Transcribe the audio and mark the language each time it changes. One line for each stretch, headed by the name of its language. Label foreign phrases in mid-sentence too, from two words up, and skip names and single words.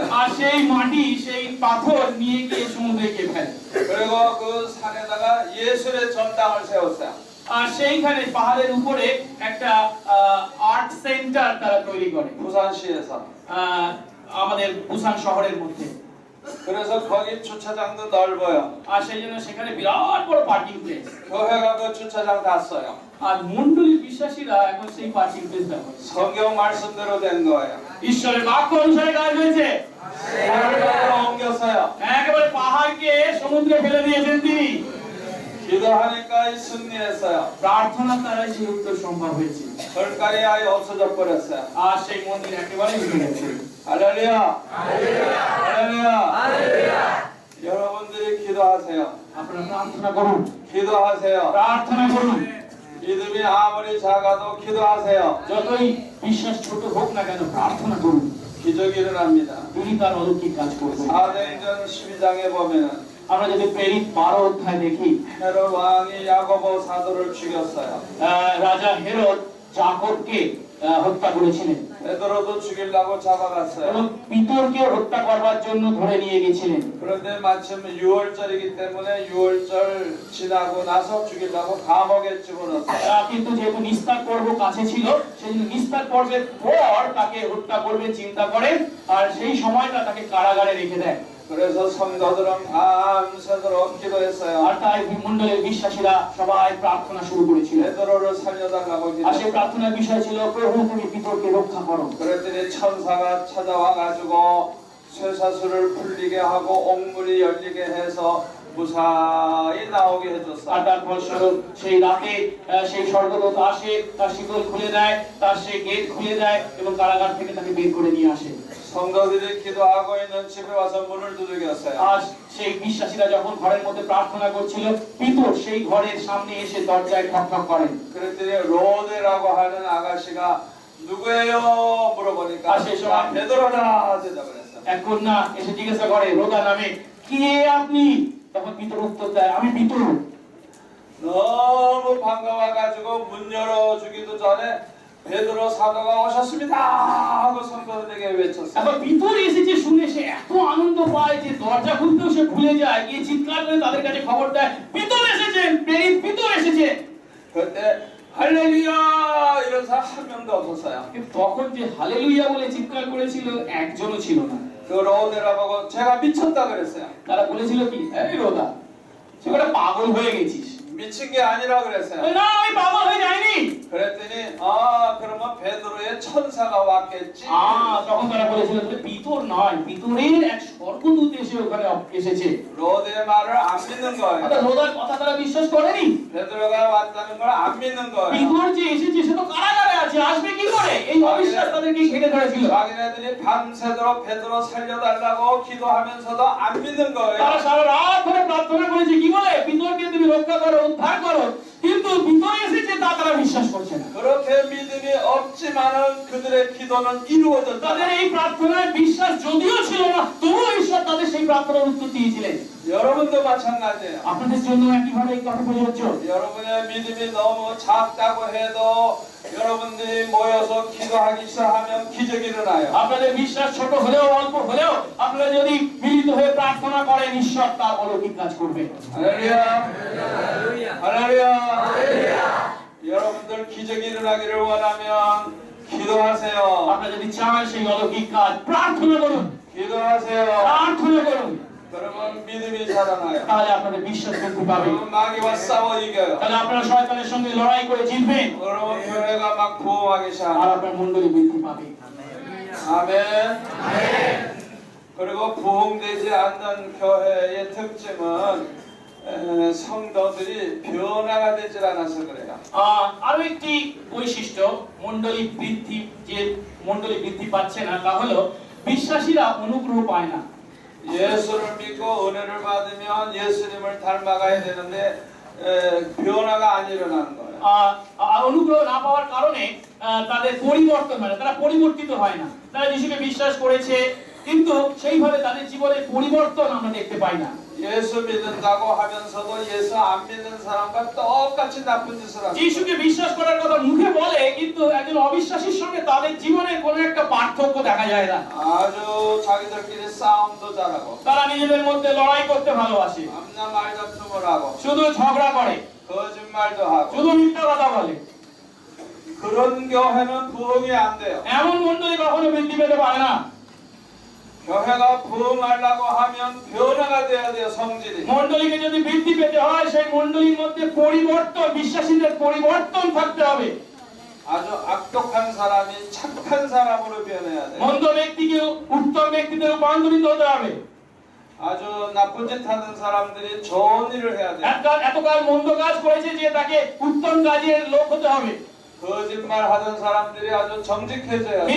Bangla: আর সেই মাটি, সেই পাথর নিয়ে গিয়ে সমুদ্রে গিয়ে ফেলে।
Korean: 그리고 그 산에다가 예술의 전당을 세웠어요.
Bangla: আর সেইখানে পাহাড়ের উপরে একটা
English: art center
Bangla: তারা তৈরি করে
Korean: 부산시에서.
Bangla: আমাদের বুসান শহরের মধ্যে।
Korean: 그래서 거기 주차장도 넓어요.
Bangla: আর সেই জন্য সেখানে বিরাট বড়
English: parking place.
Korean: 교회가 그 주차장 다 써요.
Bangla: আর মণ্ডলীর বিশ্বাসীরা এখন সেই
English: parking place
Bangla: ব্যবহার করে।
Korean: 성경 말씀대로 된 거예요.
Bangla: ঈশ্বরের বাক্য অনুসারে কাজ হয়েছে।
Korean: 산을 옮겼어요.
Bangla: একেবারে পাহাড়কে সমুদ্রে ফেলে দিয়েছেন তিনি।
Korean: 기도하니까 승리했어요.
Bangla: প্রার্থনা দ্বারাই সেই উত্তর সম্ভব হয়েছে।
Korean: 절간이 아예 없어져 버렸어요.
Bangla: আর সেই মন্দির একেবারে ভেঙে গেছে।
Korean: 할렐루야. 할렐루야. 여러분들이 기도하세요.
Bangla: আপনারা প্রার্থনা করুন,
Korean: 기도하세요.
Bangla: প্রার্থনা করুন।
Korean: 믿음이 아무리 작아도 기도하세요.
Bangla: যতই বিশ্বাস ছোট হোক না কেন প্রার্থনা করুন,
Korean: 기적이 일어납니다.
Bangla: তিনি তার অলৌকিক কাজ করবেন।
Korean: 사도행전 12장에 보면은
Bangla: আমরা যদি প্রেরিত 12 অধ্যায় দেখি,
Korean: 헤롯 왕이 야고보 사도를 죽였어요.
Bangla: রাজা হেরোদ যাকবকে হত্যা করেছিলেন
Korean: 베드로도 죽이려고 잡아갔어요.
Bangla: এবং পিতরকে হত্যা করবার জন্য ধরে নিয়ে গেছিলেন।
Korean: 그런데 마침 6월절이기 때문에 6월절 지나고 나서 죽이려고 감옥에 집어넣었어요.
Bangla: কিন্তু যেহেতু নিস্তার পর্ব কাছে ছিল, সেজন্য নিস্তার পর্বের পর তাকে হত্যা করবে চিন্তা করেন, আর সেই সময়টা তাকে কারাগারে রেখে দেয়।
Korean: 그래서 성도들은 밤새도록 기도했어요.
Bangla: আর তাই মণ্ডলের বিশ্বাসীরা সবাই প্রার্থনা শুরু করেছিল।
Korean: 베드로를 살려달라고
Bangla: আর সেই
Korean: 기도했어요.
Bangla: প্রার্থনার বিষয় ছিল, প্রভু তুমি পিতরকে রক্ষা করো।
Korean: 그랬더니 천사가 찾아와 가지고 쇠사슬을 풀리게 하고 옥문이 열리게 해서 무사히 나오게
Bangla: আর
Korean: 해줬어요.
Bangla: তারপর সেই রাতে সেই স্বর্গদূত আসে, তার শিকল খুলে দেয়, তার সেই গেট খুলে দেয় এবং কারাগার থেকে তাকে বের করে নিয়ে আসে।
Korean: 성도들이 기도하고 있는 집에 와서 문을 두들겼어요.
Bangla: আর সেই বিশ্বাসীরা যখন ঘরের মধ্যে প্রার্থনা করছিল, পিতর সেই ঘরের সামনে এসে দরজায় ঠকঠক করেন।
Korean: 그랬더니 로데라고 하는 아가씨가 누구예요? 물어보니까 아, 실수가. 나 베드로다 대답을 했어요.
Bangla: এক কন্যা এসে জিজ্ঞাসা করে রোদা নামে, কে আপনি? তখন পিতর উত্তর দেয়, আমি পিতর।
Korean: 너무 반가워가지고 문 열어주기도 전에 베드로 사도가 오셨습니다 하고 성도들에게 외쳤어요.
Bangla: এখন পিতর এসেছে শুনে সে এত আনন্দ পায় যে দরজা খুলতেও সে ভুলে যায়, গিয়ে চিৎকার করে তাদের কাছে খবর দেয়, পিতর এসেছেন, প্রেরিত পিতর এসেছে।
Korean: 그때 할렐루야 이런 사람 한 명도 없었어요.
Bangla: কিন্তু তখন যে হালেলুয়া বলে চিৎকার করেছিল একজনও ছিল না।
Korean: 그 로데라 보고 제가 미쳤다 그랬어요.
Bangla: তারা বলেছিল কি, এই রোদা তুই একটা পাগল হয়ে গেছিস।
Korean: 미친 게 아니라 그랬어요.
Bangla: না আমি পাগল হয়ে যাইনি।
Korean: 그랬더니 그러면 베드로의 천사가 왔겠지.
Bangla: তখন তারা বলেছিল যে পিতর নয়, পিতরের এক স্বর্গদূত এসে ওখানে এসেছে।
Korean: 로데의 말을 안 믿는 거예요.
Bangla: অর্থাৎ রোদার কথা তারা বিশ্বাস করেনি।
Korean: 베드로가 왔다는 걸 안 믿는 거예요.
Bangla: পিতর যে এসেছে সে তো কারাগারে আছে, আসবে কি করে? এই অবিশ্বাস তাদেরকে ঘিরে ধরেছিল।
Korean: 자기네들이 밤새도록 베드로 살려달라고 기도하면서도 안 믿는 거예요.
Bangla: তারা সারা রাত ধরে প্রার্থনা করেছে, কি বলে, পিতরকে তুমি রক্ষা করো, উদ্ধার করো, কিন্তু পিতর এসেছে তা তারা বিশ্বাস করছে না।
Korean: 그렇게 믿음이 없지만은 그들의 기도는 이루어졌다.
Bangla: তাদের এই প্রার্থনায় বিশ্বাস যদিও ছিল না, তবুও ঈশ্বর তাদের সেই প্রার্থনার উত্তর দিয়েছিলেন।
Korean: 여러분도 마찬가지예요.
Bangla: আপনাদের জন্য একইভাবে এই কথা প্রযোজ্য।
Korean: 여러분의 믿음이 너무 작다고 해도 여러분들이 모여서 기도하기 시작하면 기적이 일어나요.
Bangla: আপনাদের বিশ্বাস ছোট হলেও অল্প হলেও আপনারা যদি মিলিত হয়ে প্রার্থনা করেন, ঈশ্বর তার অলৌকিক কাজ করবে।
Korean: 할렐루야. 할렐루야. 여러분들 기적이 일어나기를 원하면 기도하세요.
Bangla: আপনারা যদি চান সেই অলৌকিক কাজ, প্রার্থনা করুন,
Korean: 기도하세요.
Bangla: প্রার্থনা করুন,
Korean: 그러면 믿음이 살아나요.
Bangla: তাহলে আপনাদের বিশ্বাস বৃদ্ধি পাবে।
Korean: 그러면 마귀와 싸워 이겨요.
Bangla: তাহলে আপনারা শয়তানের সঙ্গে লড়াই করে জিতবেন,
Korean: 그러면 교회가 막 부흥하기
Bangla: আর
Korean: 시작해요.
Bangla: আপনার মণ্ডলী বৃদ্ধি পাবে।
Korean: 아멘. 그리고 부흥되지 않는 교회의 특징은 성도들이 변화가 되질 않아서 그래요.
Bangla: আরো একটি বৈশিষ্ট্য মণ্ডলী বৃদ্ধি, যে মণ্ডলী বৃদ্ধি পাচ্ছে না, তা হলো বিশ্বাসীরা অনুগ্রহ পায় না।
Korean: 예수를 믿고 은혜를 받으면 예수님을 닮아가야 되는데 변화가 안 일어나는 거예요.
Bangla: অনুগ্রহ না পাওয়ার কারণে তাদের পরিবর্তন হয় না, তারা পরিবর্তিত হয় না। তারা যিশুকে বিশ্বাস করেছে কিন্তু সেইভাবে তাদের জীবনে পরিবর্তন আমরা দেখতে পাই না।
Korean: 예수 믿는다고 하면서도 예수 안 믿는 사람과 똑같이 나쁜 짓을 합니다.
Bangla: যিশুকে বিশ্বাস করার কথা মুখে বলে কিন্তু একজন অবিশ্বাসীর সঙ্গে তাদের জীবনে কোনো একটা পার্থক্য দেখা যায় না।
Korean: 아주 자기들끼리 싸움도 잘하고
Bangla: তারা নিজেদের মধ্যে লড়াই করতে ভালোবাসে,
Korean: 남녀 말다툼을 하고
Bangla: শুধু ঝগড়া করে,
Korean: 거짓말도 하고
Bangla: শুধু মিথ্যা কথা বলে।
Korean: 그런 교회는 부흥이 안 돼요.
Bangla: এমন মণ্ডলী কখনো বৃদ্ধি পেতে পারে না।
Korean: 교회가 부흥하려고 하면 변화가 돼야 돼요. 성질이.
Bangla: মণ্ডলীকে যদি বৃদ্ধি পেতে হয় সেই মণ্ডলীর মধ্যে পরিবর্তন, বিশ্বাসীদের পরিবর্তন থাকতে হবে।
Korean: 아주 악독한 사람이 착한 사람으로 변해야 돼요.
Bangla: মন্দ ব্যক্তিকে উত্তম ব্যক্তিতে রূপান্তরিত হতে হবে।
Korean: 아주 나쁜 짓 하는 사람들이 좋은 일을 해야 돼요.
Bangla: এতকাল মন্দ কাজ করেছে যে তাকে উত্তম কাজের লোক হতে হবে।
Korean: 거짓말 하던 사람들이 아주 정직해져야 돼요.